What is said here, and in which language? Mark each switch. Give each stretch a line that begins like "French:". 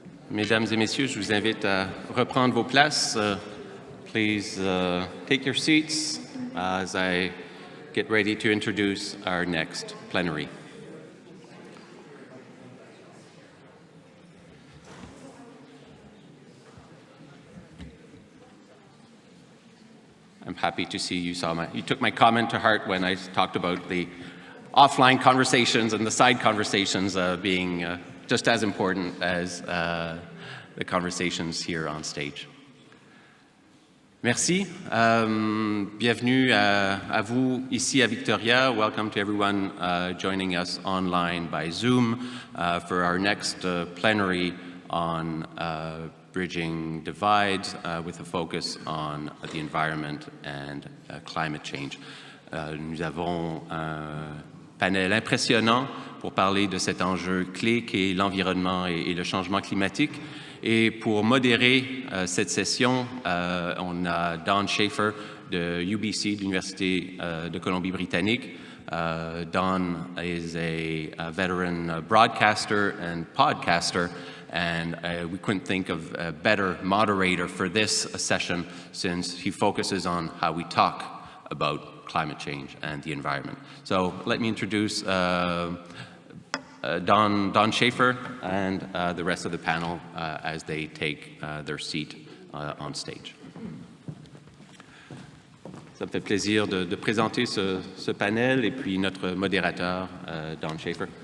French: Mesdames et messieurs, je vous invite à reprendre vos places.
English: Please take your seats as I get ready to introduce our next plenary. I'm happy to see you took my comment to heart when I talked about the offline conversations and the side conversations being just as important as the conversations here on stage.
French: Merci. Bienvenue à vous ici à Victoria.
English: Welcome to everyone joining us online by Zoom for our next plenary on bridging divides with a focus on the environment and climate change.
French: Nous avons un panel impressionnant pour parler de cet enjeu clé qu'est l'environnement et le changement climatique. Et pour modérer cette session, on a Don Schaefer de UBC, de l'Université de Colombie-Britannique.
English: Don is a veteran broadcaster and podcaster, and we couldn't think of a better moderator for this session since he focuses on how we talk about climate change and the environment. So let me introduce Don Shafer and the rest of the panel as they take their seat on stage.
French: Ça me fait plaisir de présenter ce panel et puis notre modérateur, Don Shafer.